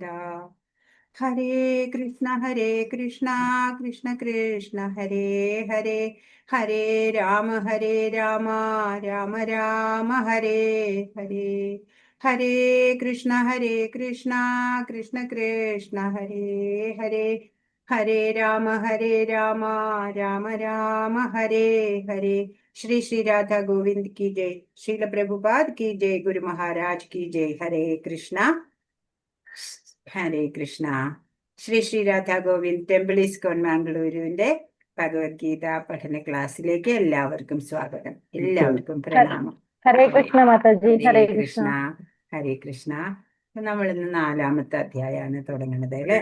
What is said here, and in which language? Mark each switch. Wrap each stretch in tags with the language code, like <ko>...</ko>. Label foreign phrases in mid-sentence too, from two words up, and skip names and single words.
<sa>ഹരേ കൃഷ്ണ കൃഷ്ണ കൃഷ്ണ ഹരേ ഹരേ ഹരേ രാമ രാമ രാമ ഹരേ ഹരേ. ഹരേ കൃഷ്ണ കൃഷ്ണ കൃഷ്ണ ഹരേ ഹരേ ഹരേ രാമ രാമ രാമ ഹരേ ഹരേ.</sa> <hi>ശ്രീ ശ്രീ രാധാ ഗോവിന്ദ് की जय. श्रील प्रभुपाद की जय. गुरु महाराज की जय. हरे कृष्णा ഹരേ കൃഷ്ണ.</hi> <ml>ശ്രീ ശ്രീ രാധാ ഗോവിന്ദ് ടെമ്പിൾ ഇസ്കോൺ മാംഗ്ലൂരുവിന്റെ ഭഗവത്ഗീത പഠന ക്ലാസ്സിലേക്ക് എല്ലാവർക്കും സ്വാഗതം. എല്ലാവർക്കും പ്രണാമം. ഹരേ കൃഷ്ണ മാതാജി. ഹരേ കൃഷ്ണ ഹരേ കൃഷ്ണ. നമ്മൾ ഇന്ന് 4-ാമത്തെ അധ്യായമാണ് തുടങ്ങുന്നത് അല്ലെ.</ml>